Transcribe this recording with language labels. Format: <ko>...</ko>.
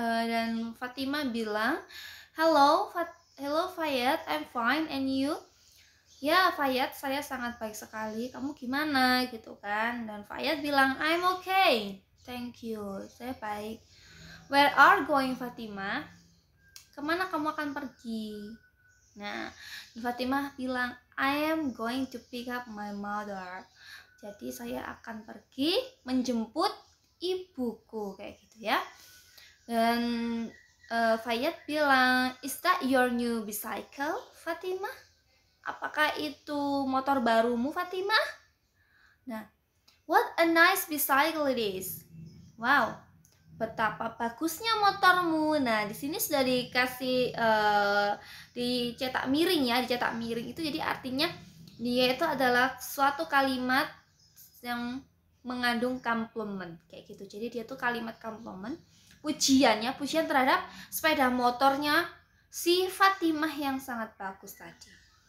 <id>Dan Fatimah bilang,</id> <en>hello Fayyad, I'm fine and you?</en> <id>Ya Fayyad, saya sangat baik sekali, kamu gimana gitu kan. Dan Fayyad bilang</id> <en>I'm okay, thank you,</en> <id>saya baik.</id> <en>Where are going Fatimah?</en> <id>Kemana kamu akan pergi? Nah, Fatimah bilang</id> <en>I am going to pick up my mother.</en> <id>Jadi saya akan pergi menjemput ibuku kayak gitu ya. Dan Fayyad bilang,</id> <en>is that your new bicycle Fatimah?</en> <id>Apakah itu motor barumu Fatimah?</id> <en>Nah, what a nice bicycle it is.</en> <id>Wow, betapa bagusnya motormu. Nah, di sini sudah dikasih dicetak miring ya, dicetak miring itu jadi artinya dia itu adalah suatu kalimat yang mengandung komplement kayak gitu. Jadi dia tuh kalimat komplement, pujian terhadap sepeda motornya si Fatimah yang sangat bagus tadi.</id>